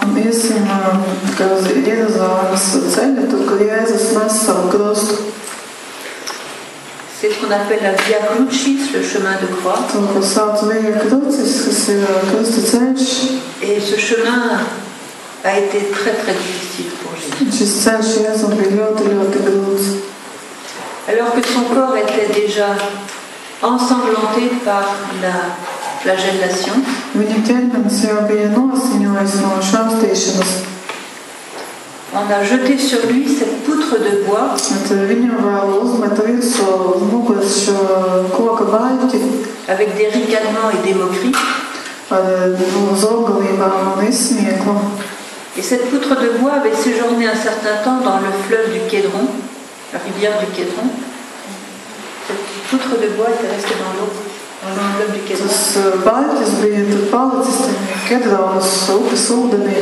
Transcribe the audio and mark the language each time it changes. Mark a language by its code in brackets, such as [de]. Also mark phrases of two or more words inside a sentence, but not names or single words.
[lv] Iesim uz Jeruzalemes ceļu, tur, kur Jēzus nes savu krustu. [fr] C'est ce qu'on appelle la Via Crucis, le chemin de croix. [lv] To, ko sauc Via Crucis, kas ir krusta ceļš. [fr] Et ce chemin a été très très difficile pour Jésus. [lv] Šis ceļš Jēzum bija ļoti, ļoti grūts. [fr] Alors que son corps était déjà ensanglanté par la flagellation. [lv] Viņa ķermenis jau bija nosiņojis no šaustīšanas. [fr] On a jeté sur lui cette poutre de bois. [lv] Viņam vēl uzmeta virsū uz muguras šo koka baļķi. [fr] Avec des ricanements et des moqueries. [lv] Uz ogalībām un izsmieklu. [fr] Et cette poutre de bois avait séjourné un certain temps dans le fleuve du Kédron, la rivière du Kédron. Cette poutre de bois était restée dans l'eau, dans l'enveloppe du Kédron. [lv] Tas baļķis bija tur palicis Kedronas upes ūdenī.